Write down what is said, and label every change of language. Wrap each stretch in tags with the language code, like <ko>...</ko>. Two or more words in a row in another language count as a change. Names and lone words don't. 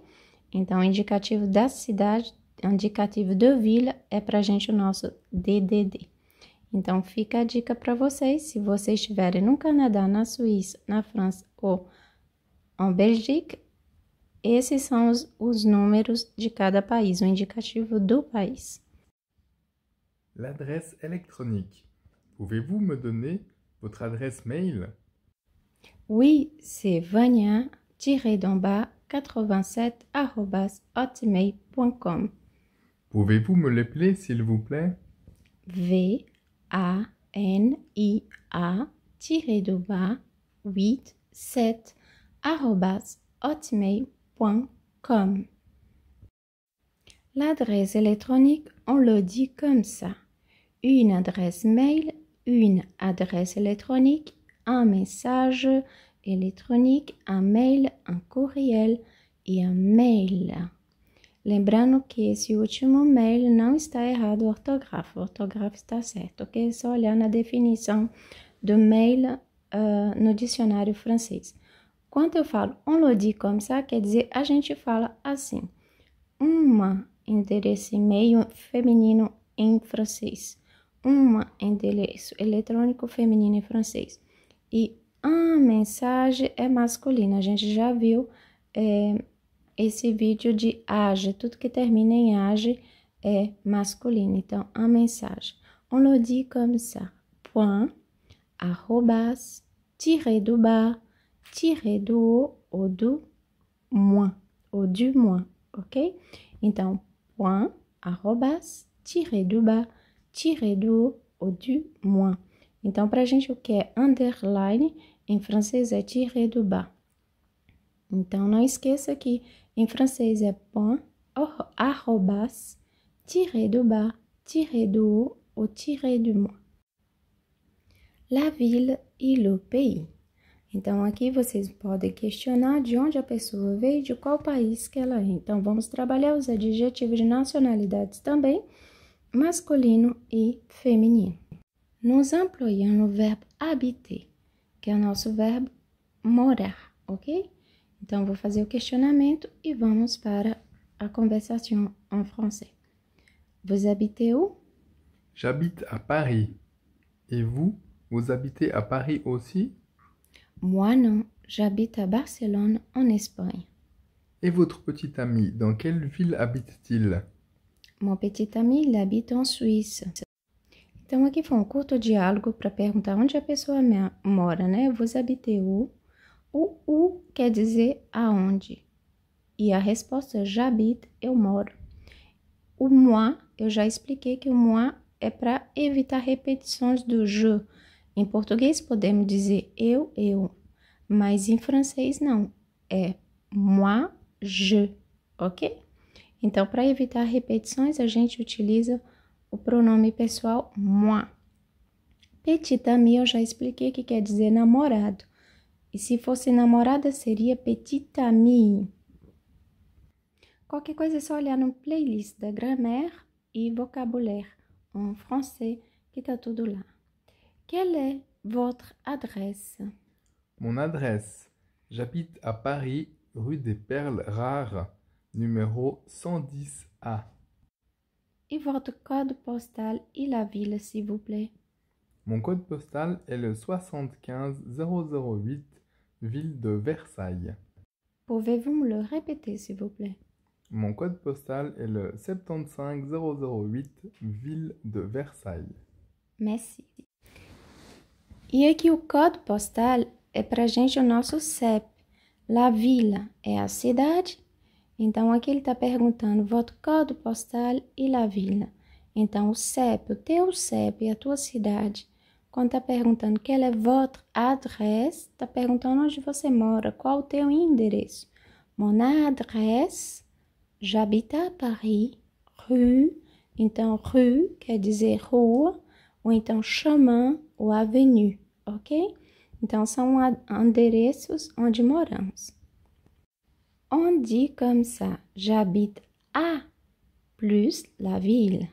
<pt>Então, o indicativo da cidade, o indicativo da vila é para a gente o nosso DDD. Então, fica a dica para vocês, se vocês estiverem no Canadá, na Suíça, na França ou em Bélgica, esses são os números de cada país, o indicativo do país.</pt> <fr>L'adresse électronique. Pouvez-vous me donner votre adresse mail? Oui, c'est vania-87@hotmail.com. Pouvez-vous me l'épeler, s'il vous plaît? VANIA-87@hotmail.com. L'adresse électronique, on le dit comme ça. Une adresse mail, une adresse électronique, un message</fr> <pt>eletrônico, um mail, um courriel e um mail. Lembrando que esse último mail não está errado o ortografo está certo, ok? É só olhar na definição do mail no dicionário francês. Quando eu falo</pt> <fr>on le dit comme ça,</fr> <pt>quer dizer a gente fala assim. Endereço e-mail feminino em francês. Endereço eletrônico feminino em francês. E mensagem é masculina. A gente já viu esse vídeo de age. Tudo que termina em age é masculino. Então, a mensagem.</pt> <fr>On le dit comme ça. Point, arrobas, tiré do bas, tiré do haut ou do moins. Ou du moins, ok?</fr> <pt>Então,</pt> <fr>point, arrobas, tiré do bas, tiré do haut ou du moins.</fr> <pt>Então, pra gente, o que é underline, em francês é</pt> <fr>tiré do bas.</fr> <pt>Então, não esqueça que em francês é</pt> <fr>point, arrobas, tiré do bas, tiré do haut ou tiré du moins. La ville e le pays.</fr> <pt>Então, aqui vocês podem questionar de onde a pessoa veio e de qual país que ela é. Então, vamos trabalhar os adjetivos de nacionalidades também, masculino e feminino.</pt> <fr>Nous employons</fr> <pt>o verbo habiter, que é o nosso verbo morar, ok? Então, vou fazer o questionamento e vamos para a conversação em francês.</pt> <fr>Vous habitez où? J'habite à Paris. Et vous, vous habitez à Paris aussi? Moi non, j'habite à Barcelone, en Espagne. Et votre petit ami, dans quelle ville habite-t-il? Mon petit ami, il habite en Suisse.</fr> <pt>Então, aqui foi um curto diálogo para perguntar onde a pessoa mora, né?</pt> <fr>Vous habitez où?</fr> <pt>O où quer dizer aonde. E a resposta é j'habite, eu moro. O moi, eu já expliquei que o moi é para evitar repetições do je. Em português podemos dizer eu, mas em francês não, é</pt> <fr>moi, je,</fr> <pt>ok? Então, para evitar repetições, a gente utiliza o pronome pessoal moi.</pt> <fr>Petit ami</fr> <pt>eu já expliquei que quer dizer namorado. E se fosse namorada, seria</pt> <fr>petit ami.</fr> <pt>Qualquer coisa é só olhar no playlist da grammaire e vocabulaire em francês, que tá tudo lá.</pt> <fr>Quelle est votre adresse? Mon adresse. J'habite à Paris, rue des Perles Rares, numéro 110A. Et votre code postal et la ville, s'il vous plaît? Mon code postal est le 75008, ville de Versailles. Pouvez-vous me le répéter, s'il vous plaît? Mon code postal est le 75008, ville de Versailles. Merci.</fr> <pt>E aqui o código postal é pra gente o nosso CEP.</pt> <fr>La Vila</fr> <pt>é a cidade. Então, aqui ele tá perguntando votre código postal e</pt> <fr>la Vila.</fr> <pt>Então, o CEP, o teu CEP e a tua cidade. Quando tá perguntando</pt> <fr>quelle est votre adresse,</fr> <pt>tá perguntando onde você mora, qual o teu endereço.</pt> <fr>Mon adresse, j'habite à Paris, rue.</fr> <pt>Então, rue quer dizer rua, ou então chemin ou avenue, ok? Então, são endereços onde moramos.</pt> <fr>On dit comme ça, j'habite à plus la ville.</fr>